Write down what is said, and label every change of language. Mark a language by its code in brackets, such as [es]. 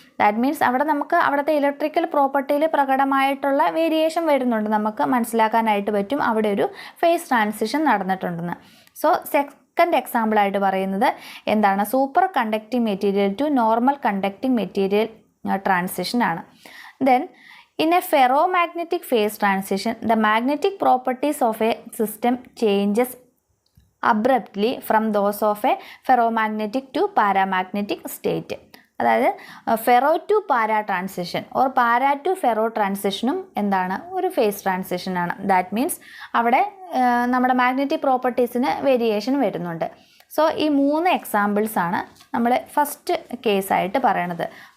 [en] that means [ml] അവിടെ നമുക്ക് അവിടുത്തെ ഇലക്ട്രിക്കൽ പ്രോപ്പർട്ടിയിൽ പ്രകടമായിട്ടുള്ള വേരിയേഷൻ വരുന്നുണ്ട്, നമുക്ക് മനസ്സിലാക്കാനായിട്ട് പറ്റും അവിടെ ഒരു ഫേസ് ട്രാൻസിഷൻ നടന്നിട്ടുണ്ടെന്ന്. സോ സെക്കൻഡ് എക്സാമ്പിളായിട്ട് പറയുന്നത് എന്താണ്? [en] super conducting material to normal conducting material transition [ml] ആണ്. [en] Then in a ferromagnetic phase transition, the magnetic properties of a system changes abruptly from those of a ferromagnetic to paramagnetic state. [ml] അതായത് ferro to പാര transition or പാര to ferro ട്രാൻസിഷനും എന്താണ്? ഒരു face ട്രാൻസിഷനാണ്. [en] that means [ml] അവിടെ നമ്മുടെ magnetic പ്രോപ്പർട്ടീസിന് variation വരുന്നുണ്ട്. So ഈ 3 എക്സാമ്പിൾസാണ് നമ്മൾ ഫസ്റ്റ് കേസായിട്ട് പറയണത്.